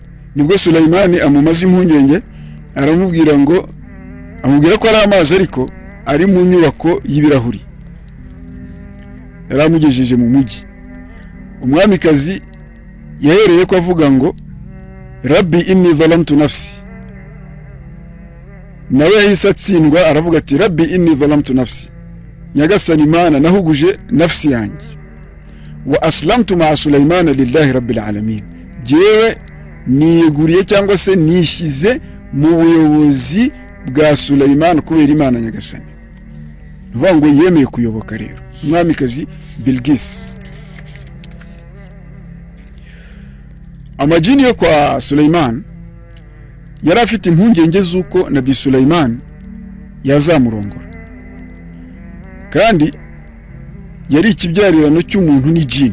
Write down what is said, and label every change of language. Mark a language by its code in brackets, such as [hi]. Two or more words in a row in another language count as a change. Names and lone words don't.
[rw] Nibwo Sulaiman amumaze impungenge, amubwira ko ari amazi ariko ari mu nyubako y'ibirahuri. Yaramugejeje mu mujyi. Umwamikazi yahereye ko avuga ngo [ar] رب إني ظلمت نفسي, [rw] nawe yahise atsindwa aravuga ati [ar] رب إني ظلمت نفسي, [rw] nyagasani Imana nahuguje nafsi yanjye. [ar] وأسلمت مع سليمان لله رب العالمين, [rw] jewe niyeguriye cyangwa se nishyize mu buyobozi bwa Sulaiman kubera Imana nyagasani. Nuvuga ngo yemeye kuyoboka rero umwamikazi Bilqis. Amajini yo kwa Sulaiman yari afite impungenge z'uko Nabi Sulaiman yazamurongora, kandi yari ikibyarirano cy'umuntu n'ijini.